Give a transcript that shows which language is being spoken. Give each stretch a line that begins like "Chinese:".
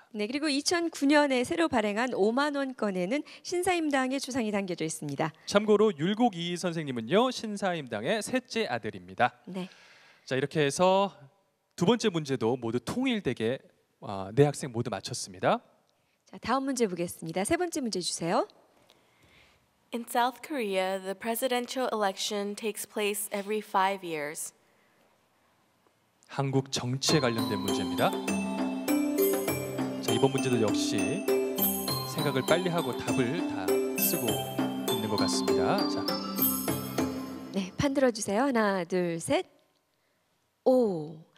Korean: 네, 그리고 2009년에 새로 발행한 5만 원권에는 신사임당의 초상이 담겨져 있습니다. 참고로 율곡 이인 선생님은요, 신사임당의 셋째 아들입니다. 네. 자, 이렇게 해서 두 번째 문제도 모두 통일되게 네 학생 모두 맞췄습니다. 자, 다음 문제 보겠습니다. 세 번째 문제 주세요.
English: In South Korea, the presidential election takes place every 5 years.
Korean: 한국 정치에 관련된 문제입니다. 자, 이번 문제도 역시 생각을 빨리 하고 답을 다 쓰고 있는 것 같습니다. 자, 네, 판 들어주세요. 하나, 둘, 셋. 오.